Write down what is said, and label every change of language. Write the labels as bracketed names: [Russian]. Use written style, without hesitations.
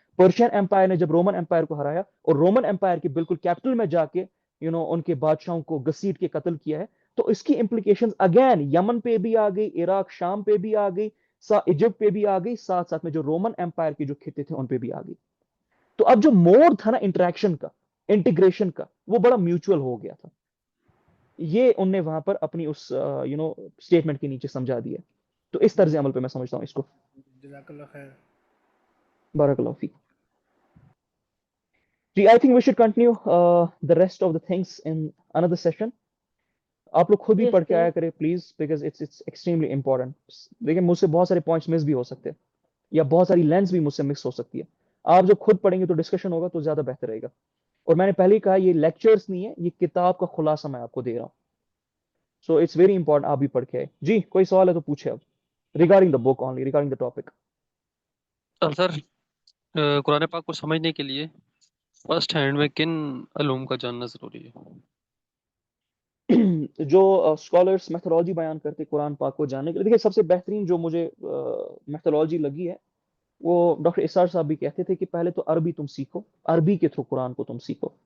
[Urdu] Persian umpire نے جب Roman umpire کو ہرایا اور رومن امپائر کے بالکل کیپٹل میں جا کے ان کے بادشاہوں کو گھسیٹ کے قتل کیا ہے, تو اس کی امپلیکیشنز اگین یمن پہ بھی آ گئی, عراق شام پہ بھی آ گئی, ایجپٹ پہ بھی آ گئی, ساتھ ساتھ میں جو رومن امپائر کے جو خطے تھے ان پہ بھی آ گئی. تو اب جو موڈ تھا نا انٹریکشن کا, انٹیگریشن کا, وہ بڑا میوچل ہو گیا تھا. یہ ان نے وہاں پر اپنی اس اسٹیٹمنٹ کے نیچے سمجھا دیا. تو اس طرز عمل پہ میں سمجھتا ہوں اس کو. جزاک اللہ خیر. بارک اللہ fake. [English] جی I think we should continue the rest of the things in another session. [Urdu] آپ لوگ خود بھی پڑھ کے آیا کریں please, [English] Because it's extremely important. [Urdu] دیکھیں مجھ سے بہت سارے پوائنٹس مس بھی ہو سکتے ہیں, یا بہت ساری لینس بھی مجھ سے مکس ہو سکتی ہے. آپ جب خود پڑھیں گے تو ڈسکشن ہوگا تو زیادہ بہتر رہے گا. اور میں نے پہلے ہی کہا یہ لیکچرز نہیں ہے, یہ کتاب کا خلاصہ میں آپ کو دے رہا ہوں. [English] so it's very important [Urdu] آپ بھی پڑھ کے آئے. جی کوئی سوال ہے تو پوچھے اب, [English] Regarding the book only, regarding the topic. [Urdu] سر قرآن پاک کو سمجھنے کے لیے فرسٹ ہینڈ میں کن علوم کا جاننا ضروری ہے؟ جو اسکالرس میتھڈالوجی بیان کرتے قرآن پاک کو جاننے کے لیے, دیکھیے سب سے بہترین جو مجھے میتھڈالوجی لگی ہے وہ ڈاکٹر اسار صاحب بھی کہتے تھے کہ پہلے تو عربی تم سیکھو, عربی کے تھرو قرآن کو تم سیکھو.